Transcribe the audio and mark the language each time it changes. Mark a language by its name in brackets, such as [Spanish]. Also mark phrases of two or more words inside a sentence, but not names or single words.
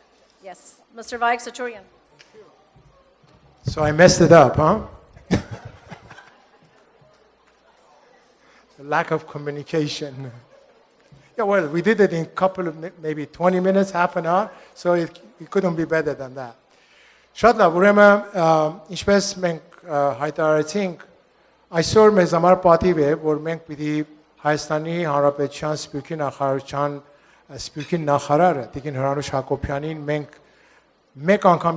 [English] Yes. Mr. Vahik Saturian. So I messed it up, huh? The lack of communication. Yeah, well, we did it in a couple of, maybe 20 minutes, half an hour, so it couldn't be better than that. [Armenian] Շատ լավ, ուրեմն ինչպես մենք հայտարարեցինք, այսօր մեզ համար պատիվ է, որ մենք պիտի Հայաստանի Հանրապետության Սփյուռքի նախարարության Սփյուռքի նախարարը Տիկին Հրանուշ Հակոբյանին մենք մեկ անգամ